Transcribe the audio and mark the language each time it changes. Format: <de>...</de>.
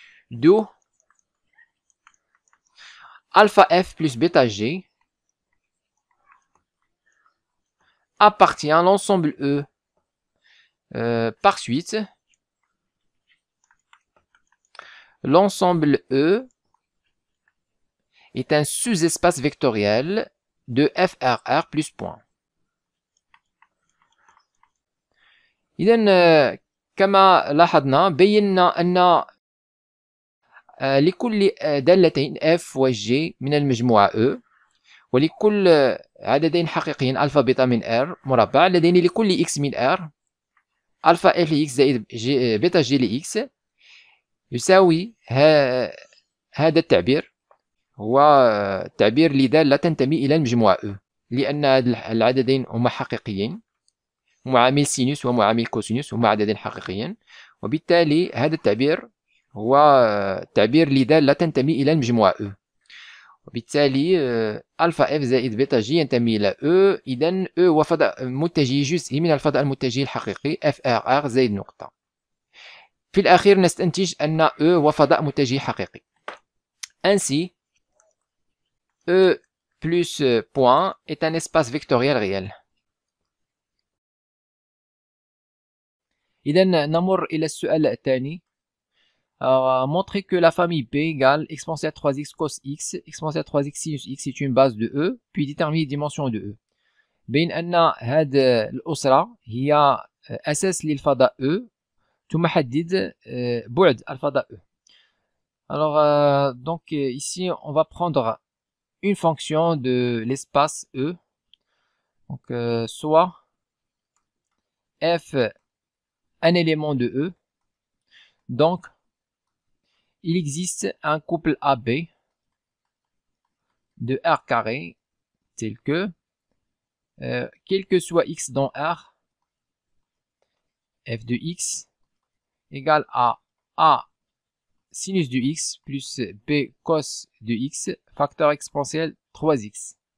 <fr>D'où alpha F plus bêta G appartient à l'ensemble E. Par suite, l'ensemble E est un sous-espace vectoriel de FRR plus point.</fr> <ar>إذن كما لاحظنا بينا أن لكل دالتين F و G من المجموعة E ولكل عددين حقيقيين ألفا بيتا من R مربع لدينا لكل X من R ألفا F لX زائد بيتا G لX يساوي هذا التعبير هو تعبير لدالة تنتمي إلى المجموعة E لأن العددين هما حقيقيين معامل سينوس ومعامل كوسينوس هما عددين حقيقيين وبالتالي هذا التعبير هو تعبير لدالة تنتمي إلى المجموعة E وبالتالي ألفا F زائد بيتا G ينتمي إلى E إذن E هو فضاء متجه جزئي من الفضاء المتجه الحقيقي FRR زائد نقطة. في الأخير نستنتج أن E هو فضاء متجه حقيقي.</ar> <fr>Ainsi, E plus point est un espace vectoriel réel.</fr> <ar>إذن نمر إلى السؤال الثاني.</ar> <fr>Montrer que la famille B égale exponentielle 3x cos x, exponentielle 3x sinus x est une base de E, puis déterminer les dimensions de E.</fr> <ar>بين أن هذه الأسرة هي أساس للفضاء E ثم حدد بعد الفضاء E.</ar> <fr>Alors, donc ici, on va prendre une fonction de l'espace E. Donc, soit f un élément de E. Donc, il existe un couple AB de R carré tel que, quel que soit x dans R, f de x égale à A sinus de x plus B cos de x, facteur exponentiel 3x.</fr>